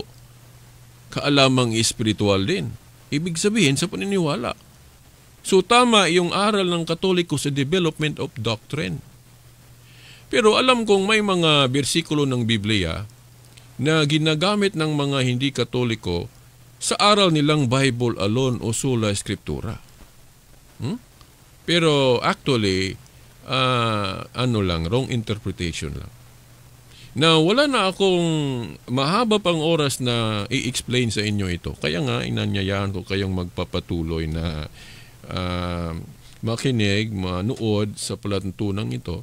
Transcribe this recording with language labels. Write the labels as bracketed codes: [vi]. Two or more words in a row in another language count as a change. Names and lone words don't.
[tl] Kaalamang espiritual din. Ibig sabihin sa paniniwala. So, tama yung aral ng Katoliko sa [en] development of doctrine. [tl] Pero alam kong may mga bersikulo ng Biblia na ginagamit ng mga hindi Katoliko sa aral nilang [en] Bible alone [tl] o [la] sola scriptura. [tl] Pero actually, [en] wrong interpretation [tl] lang. Na wala na akong mahaba pang oras na i-explain sa inyo ito. Kaya nga, inanyayahan ko kayong magpapatuloy na makinig, manood sa palatuntunan ito.